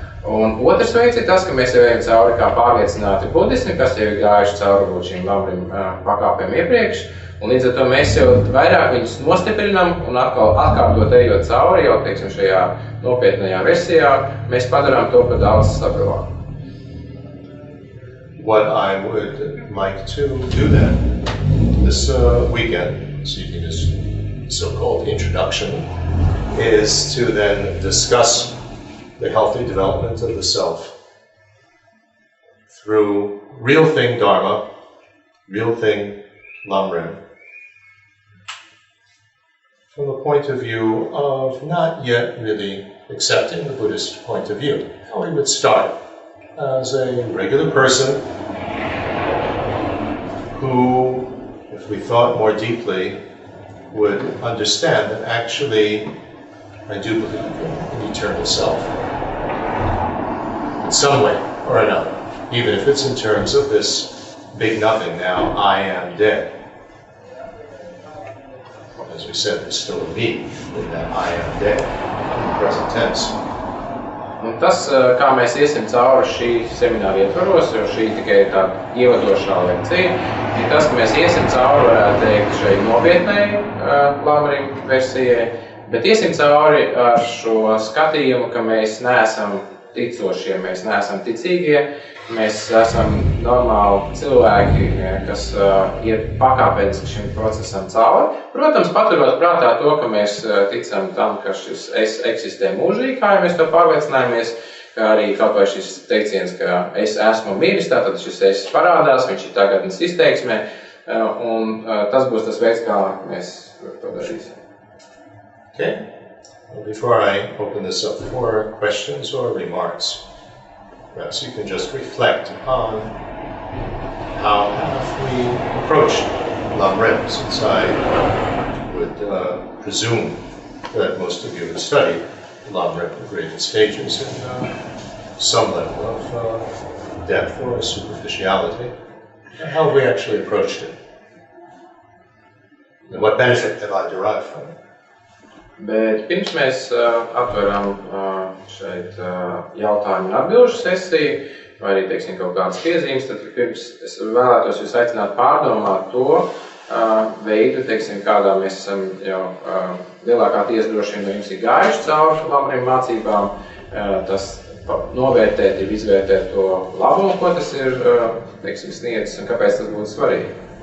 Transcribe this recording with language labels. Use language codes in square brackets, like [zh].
[lv] Un otrs veids ir tas, ka mēs jau ejam cauri kā pārliecināti budismi, kas jau ir gājuši cauri šīm Lamrim pakāpēm iepriekš. Un līdz ar to mēs jau vairāk viņus nostiprinam un atkal atkārtot ejot cauri, jau, teiksim, šajā nopietnajā versijā, mēs padarām to par daudz stabilāku. [en] What I would like to do then, this weekend, this evening is so-called introduction, is to then discuss the healthy development of the self through real thing Dharma, real thing Lamrim, from the point of view of not yet really accepting the Buddhist point of view. How we would start as a regular person who, if we thought more deeply, would understand that actually I do believe in an eternal self in some way or another, even if it's in terms of this big nothing now, I am dead. As we said, there's still a me in that I am dead, in the present tense. [lv] Un tas, kā mēs iesim cauri šī semināra ietvaros, jo šī tikai tā ievadošā lekcija, ir tas, ka mēs iesim cauri, varētu teikt, šai nopietnai Lamrim versijai, bet iesim cauri ar šo skatījumu, ka mēs neesam ticošie, mēs neesam ticīgie, mēs esam normāli cilvēki, kas iet pakāpeniski šim procesam cauri. Protams, paturot prātā to, ka mēs ticam tam, ka šis es eksistē mūžīgi, kā jau mēs to pārliecinājāmies, kā arī kaut vai šis teiciens, ka es esmu miris, tātad šis es parādās, viņš ir tagadnes izteiksmē, un tas būs tas veids, kā mēs to darīsim. [en] Okay. Well, before I open this up for questions or remarks, perhaps you can just reflect on how have we approached Lamrim, since I would presume that most of you have studied Lamrim in greater stages in some level of depth or superficiality. How have we actually approached it? And what benefit have I derived from it? [lv] Bet pirms mēs atveram šeit jautājumu un atbilžu sesiju, vai arī, teiksim, kaut kādas piezīmes, tad pirms es vēlētos jūs aicināt pārdomāt to veidu, teiksim, kādā mēs esam jau lielākā tiesa droši vien no jums ir gājuši cauri Lamrim mācībām, tas novērtēt, izvērtēt to labumu, ko tas ir, teiksim, sniedzis un kāpēc tas būtu svarīgi.